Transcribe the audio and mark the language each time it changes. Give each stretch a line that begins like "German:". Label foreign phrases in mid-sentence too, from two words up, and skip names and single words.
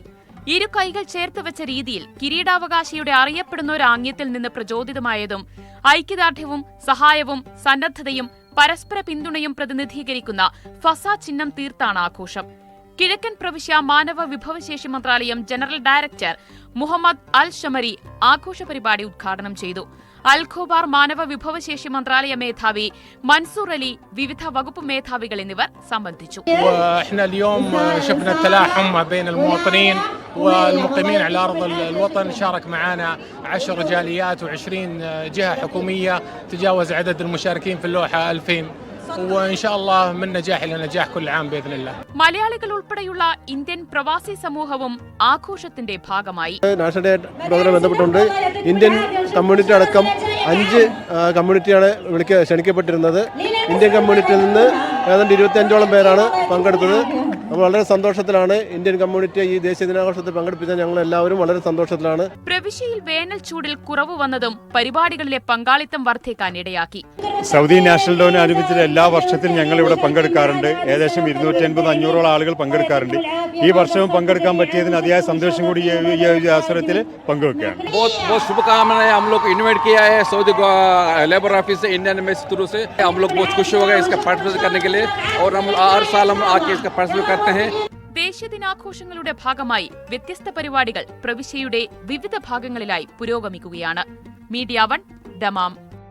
Malayalam: ഇരു കൈകൾ ചേർത്ത് വെച്ച രീതിയിൽ കിരീടാവകാശിയുടെ അറിയപ്പെടുന്ന ഒരു ആംഗ്യത്തിൽ നിന്ന് പ്രചോദിതമായതും ഐക്യദാർഢ്യവും സഹായവും സന്നദ്ധതയും പരസ്പര പിന്തുണയും പ്രതിനിധീകരിക്കുന്ന ഫസാ ചിഹ്നം തീർത്താണ് ആഘോഷം. കിഴക്കൻ പ്രവിശ്യ മാനവ വിഭവശേഷി മന്ത്രാലയം ജനറൽ ഡയറക്ടർ മുഹമ്മദ് അൽ ഷമരി ആഘോഷ പരിപാടി ഉദ്ഘാടനം ചെയ്തു. അൽഖോബാർ മാനവ വിഭവശേഷി മന്ത്രാലയ മേധാവി മൻസൂർ അലി, വിവിധ വകുപ്പ് മേധാവികൾ എന്നിവർ സംബന്ധിച്ചു.
Arabic: والمقيمين على أرض الوطن شارك معنا 10 جاليات و20 جهة حكومية، تجاوز عدد المشاركين في اللوحة 2000 وإن شاء الله من نجاح إلى نجاح كل عام بإذن الله.
Malayalam: മലയാളികൾ ഉൾപ്പെടെയുള്ള ഇന്ത്യൻ പ്രവാസി സമൂഹവും ആഘോഷത്തിന്റെ ഭാഗമായി.
English: National Day program
Malayalam: ബന്ധപ്പെട്ടുകൊണ്ട്
English: Indian community
Malayalam: അടക്കം 5 കമ്മ്യൂണിറ്റിയാണ് ക്ഷണിക്കപ്പെട്ടിരുന്നത്.
English: Indian community
Malayalam: നിന്ന് ഏതാണ്ട് 25ഓളം പേരാണ് പങ്കെടുത്തത്. നമ്മൾ വളരെ സന്തോഷത്തിലാണ്
English: Indian community
Malayalam: ഈ ദേശീയ ദിനാഘോഷത്തിൽ പങ്കെടുപ്പിച്ച ഞങ്ങൾ എല്ലാവരും വളരെ സന്തോഷത്തിലാണ്. പ്രവിശ്യയിൽ വേനൽ ചൂടിൽ കുറവ് വന്നതും പരിപാടികളിലെ പങ്കാളിത്തം വർദ്ധിക്കാൻ ഇടയാക്കി. സൗദി നാഷണൽ ഡേയോട് അനുബന്ധിച്ച് എല്ലാ വർഷത്തിലും ഞങ്ങൾ ഇവിടെ പങ്കെടുക്കാറുണ്ട്. ഏകദേശം 250-500 ആളുകൾ പങ്കെടുക്കാറുണ്ട്. ഈ വർഷവും പങ്കെടുക്കാൻ പറ്റിയതിന് അതിയായ സന്തോഷം കൂടി ഈ അവസരത്തിൽ പങ്കുവെക്കുകയാണ്.
Hindi: बहुत शुभकामनाएं हम लोग इन्वाइट किया है सऊदी लेबर ऑफिस से, इंडियन एम्बेसी थ्रू से। हम लोग बहुत खुश हो गए इसका पार्टिसिपेट करने के लिए और हम हर साल हम आके इसका पार्टिसिपेट करते हैं.
Malayalam: ദേശീയ ദിനാഘോഷങ്ങളുടെ ഭാഗമായി വ്യത്യസ്ത പരിപാടികൾ പ്രവിശ്യയുടെ വിവിധ ഭാഗങ്ങളിലായി പുരോഗമിക്കുകയാണ്. മീഡിയ 1, ദമാം.